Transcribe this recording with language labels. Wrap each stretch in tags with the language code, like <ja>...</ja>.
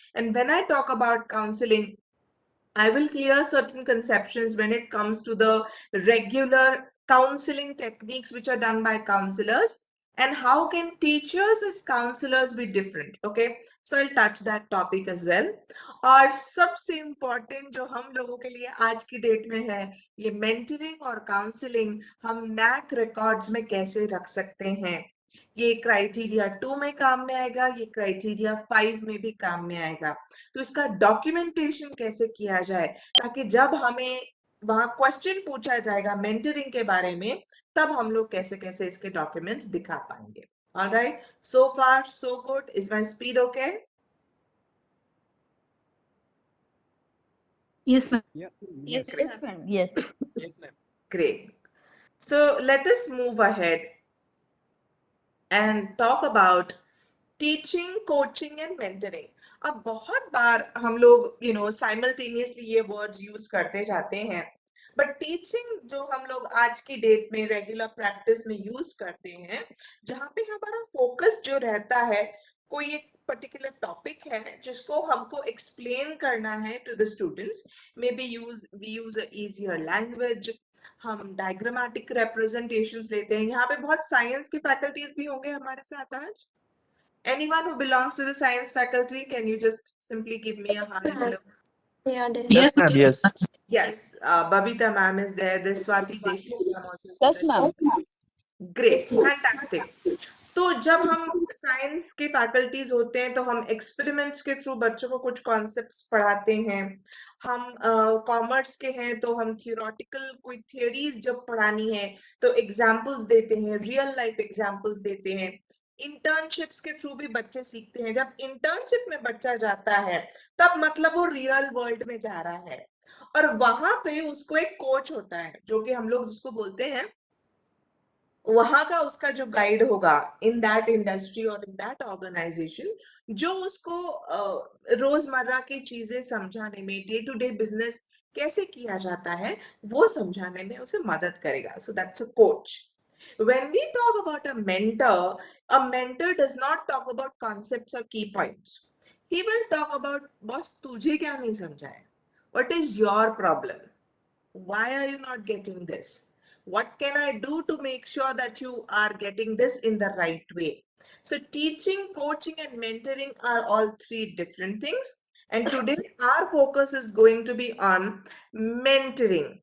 <en>And when I talk about counseling, I will clear certain conceptions when it comes to the regular counseling techniques which are done by counselors, and how can teachers as counselors be different. Okay, so I'll touch that topic as well.</en> <hi>और सबसे important जो हम लोगों के लिए आज की date में है, ये mentoring और counseling हम NAC records में कैसे रख सकते हैं. ये क्राइटेरिया 2 में काम में आएगा, ये क्राइटेरिया 5 में भी काम में आएगा. तो इसका डॉक्यूमेंटेशन कैसे किया जाए ताकि जब हमें वहां क्वेश्चन पूछा जाएगा मेंटरिंग के बारे में, तब हम लोग कैसे कैसे इसके डॉक्यूमेंट्स दिखा पाएंगे.</hi> <en>Alright, so far so good. Is my speed okay? Yes, ma'am. Yeah. Yes, Yes. Great. yes, ma'am. Yes. Yes, ma'am. Great. So let us move ahead and talk about teaching coaching and mentoring.</en> <hi>अब बहुत बार हम लोग simultaneously ये words use करते जाते हैं, but teaching जो हम लोग आज की डेट में रेगुलर प्रैक्टिस में यूज करते हैं, जहाँ पे हमारा फोकस जो रहता है, कोई एक पर्टिकुलर टॉपिक है जिसको हमको एक्सप्लेन करना है</hi> <en>To the students. Maybe we use a easier language,</en> <hi>हम डायग्रामेटिक रिप्रेजेंटेशंस लेते हैं. यहाँ पे बहुत साइंस के फैकल्टीज भी होंगे हमारे साथ आज.</hi> <en>Anyone who belongs to the science faculty, can you just simply give me a hi? Hello. Yeah, there. Yes, ma'am. Yes. Yes, Babita ma'am is there. There's Swati Deshmukh ma'am also is Yes, ma'am. there. Great, fantastic.</en> <hi>तो जब हम science के faculties होते हैं तो हम experiments के through बच्चों को कुछ कॉन्सेप्ट्स पढ़ाते हैं. हम कॉमर्स के हैं तो हम थियोरेटिकल कोई थियरीज जब पढ़ानी है तो एग्जाम्पल्स देते हैं, रियल लाइफ एग्जाम्पल्स देते हैं. इंटर्नशिप्स के थ्रू भी बच्चे सीखते हैं. जब इंटर्नशिप में बच्चा जाता है तब मतलब वो रियल वर्ल्ड में जा रहा है, और वहां पे उसको एक कोच होता है जो कि हम लोग जिसको बोलते हैं, वहां का उसका जो गाइड होगा</hi> <en>in that industry</en> <hi>और</hi> <en>in that organisation,</en> <hi>जो उसको रोजमर्रा की चीजें समझाने में, डे टू डे बिजनेस कैसे किया जाता है वो समझाने में उसे मदद करेगा.</hi> <en>So that's a coach. When we talk about a mentor does not talk about concepts or key points. He will talk about, boss,</en> <hi>तुझे क्या नहीं समझा है?</hi> <en>What is your problem? Why are you not getting this? What can I do to make sure that you are getting this in the right way? So teaching, coaching, and mentoring are all three different things. And today our focus is going to be on mentoring.</en>